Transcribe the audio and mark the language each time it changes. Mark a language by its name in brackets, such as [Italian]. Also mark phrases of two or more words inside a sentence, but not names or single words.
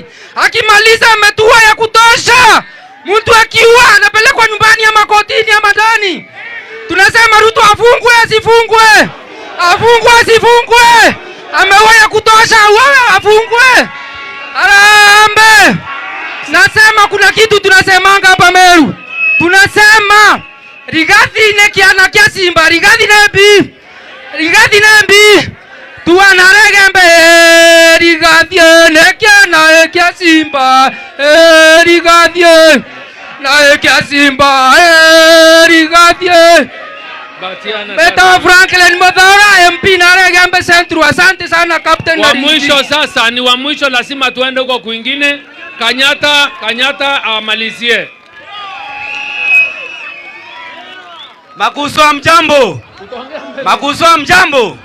[Swahili] Akimaliza ametua ya kutosha. Mtu akiua anapelekwa nyumbani ama kotini ama ndani. Tunasema Ruto afungwe asifungwe. Ameua ya kutosha, afungwe. Harambee! Nasema kuna kitu tunasemanga hapa Meru. [Meru] Tunasema Rigathi nekiana kia Simba, Rigathi nembi tuanaregembe, Rigathi nekiana kia Simba, Rigathi na kia Simba, Rigathi Beta Franklin Muthora MP naregembe Central. [Swahili] Asante sana Captain. Wa mwisho sasa ni wa mwisho, lazima tuende huko kwingine. Kanyata amalizie. Makuso mjambo.